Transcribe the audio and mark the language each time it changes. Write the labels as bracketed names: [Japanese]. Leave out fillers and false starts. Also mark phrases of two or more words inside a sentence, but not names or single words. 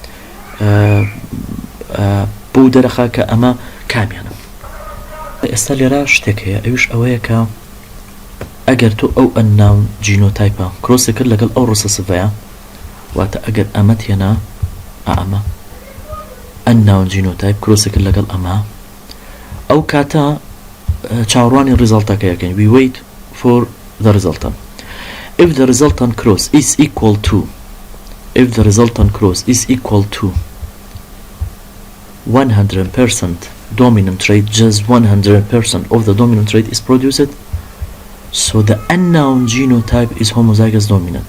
[Central Kurdish] بۆ دەرەخاکە ئەمە کامیانە ئێستا لێرە شتێک هەیە ئەوش ئەوەیە کە ئەگەر تۆ ئەو [English] unknown genotype [Central Kurdish] کرۆسی کرد لەگەڵ ئەو ڕسەسڤەیە واتە ئەگەر ئەمە تێنا ئەمە [English] unknown genotype [Central Kurdish] کرۆسی کرد لەگەڵ ئەمە ئەو کاتە چاوەڕوانی ریزڵتەکەیەکەین [English] we wait for the resultant if the resultant cross is equal to 100% dominant trait, just 100% of the dominant trait is produced, so the unknown genotype is homozygous dominant.